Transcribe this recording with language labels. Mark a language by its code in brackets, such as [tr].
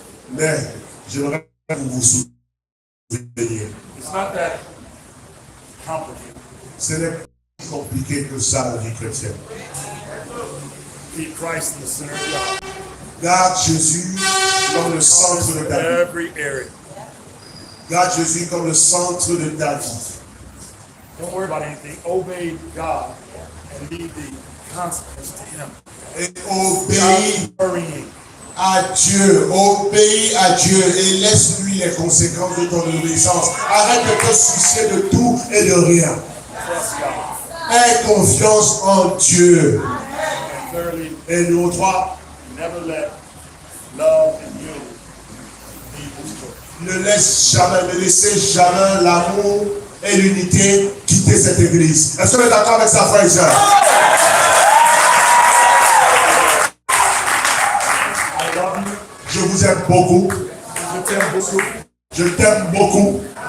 [fr] Mais j'aimerais que vous vous souveniez. [en] It's not that complicated. [fr] Ce n'est pas plus compliqué que ça, la vie chrétienne. [en] Keep Christ in the center of your heart. [fr] Garde Jésus comme le centre de ta vie. [en] Every area. [fr] Garde Jésus comme le centre de ta vie. [en] Don't worry about anything. Obey God and leave the consequence to Him. [fr] Et obéis [en] Stop worrying. [fr] à Dieu, obéis à Dieu et laisse-lui les conséquences de ton obéissance. Arrête de te soucier de tout et de rien. [en] Trust God. [fr] Aie confiance en Dieu. [en] And thirdly, [fr] Et numéro 3, [en] never let love and unity be destroyed. [fr] ne laissez jamais l'amour et l'unité quitter cette église. Est-ce que vous êtes d'accord avec ça, frère et sœur? [en] I love you. [fr] Je vous aime beaucoup. Je t'aime beaucoup. Je t'aime beaucoup.